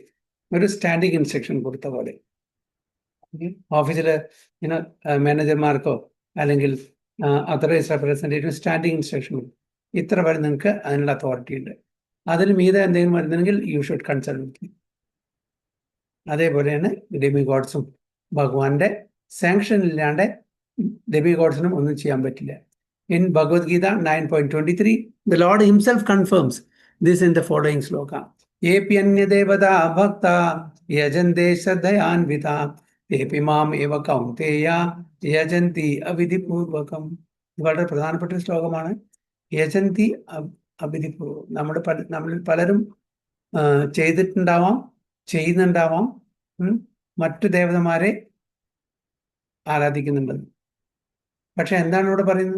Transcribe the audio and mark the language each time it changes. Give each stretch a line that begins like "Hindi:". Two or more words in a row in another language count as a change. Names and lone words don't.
Malayalam: ഒരു
English: standing instruction
Malayalam: കൊടുത്ത പോലെ ഓഫീസിൽ മാനേജർമാർക്കോ അല്ലെങ്കിൽ
English: authorized representative standing instruction
Malayalam: കൊടുക്കും, ഇത്ര വരെ നിങ്ങൾക്ക് അതിനുള്ള അതോറിറ്റി ഉണ്ട്, അതിന് മീതെ എന്തെങ്കിലും വരുന്നെങ്കിൽ
English: you should consult with me.
Malayalam: അതേപോലെയാണ് ഡെമിഗോഡ്സും. ഭഗവാന്റെ സാങ്ഷൻ ഇല്ലാണ്ട് ഡെമിഗോഡ്സിനും ഒന്നും ചെയ്യാൻ പറ്റില്ല.
English: ഇൻ ഭഗവത് ഗീത 9.23 the Lord himself confirms this in the following sloka.
Sanskrit: येपि अन्य देवता भक्ता यजन्ते श्रद्धयान्विता येपि माम् एव कौन्तेय यजन्ति अविधिपूर्वकम्.
Malayalam: ഇത് വളരെ പ്രധാനപ്പെട്ട ശ്ലോകമാണ്.
Sanskrit: യജന്തി അവിധിപൂർവ്വം.
Malayalam: നമ്മളിൽ പലരും ചെയ്തിട്ടുണ്ടാവാം, ചെയ്യുന്നുണ്ടാവാം, മറ്റു ദേവതമാരെ ആരാധിക്കുന്നുണ്ടെന്ന്. പക്ഷെ എന്താണ് ഇവിടെ പറയുന്നത്?